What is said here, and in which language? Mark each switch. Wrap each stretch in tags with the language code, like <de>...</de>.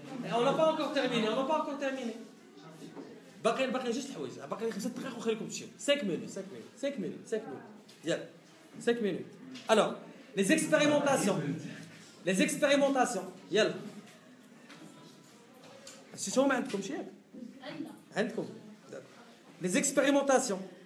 <fr>On n'a pas encore terminé.</fr> <ar>باقي جوج حوايج، باقي 5 دقائق وخليكم تمشيو.</ar> <fr>5 minutes 5 minutes 5 minutes 5 minutes. يلا 5 minutes. Alors, les expérimentations. Les expérimentations. يلا.</fr> <ar>شو ما عندكم شي؟ عندكم. Les expérimentations.</ar>